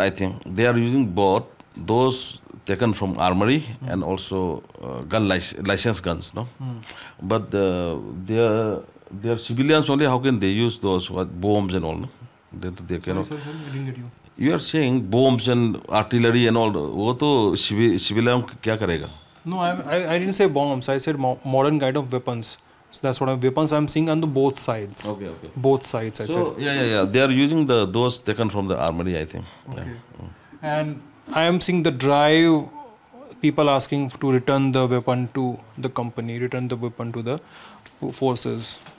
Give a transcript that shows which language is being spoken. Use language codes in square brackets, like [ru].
[en] I think they are using both. Those taken from armory and also gun licensed guns, no. But they are civilians only. How can they use those bombs and all? No? They cannot. Sorry, I didn't get you. You are saying bombs and artillery and all. [hi] वो तो civilian क्या करेगा? [en] No, I didn't say bombs. I said modern kind of weapons. So that's what weapons I'm seeing on the both sides. Okay. Both sides. I said. Yeah. They are using those taken from the armory, I think. Okay. Yeah. And I am seeing the drive. People asking to return the weapon to the company, return the weapon to the forces.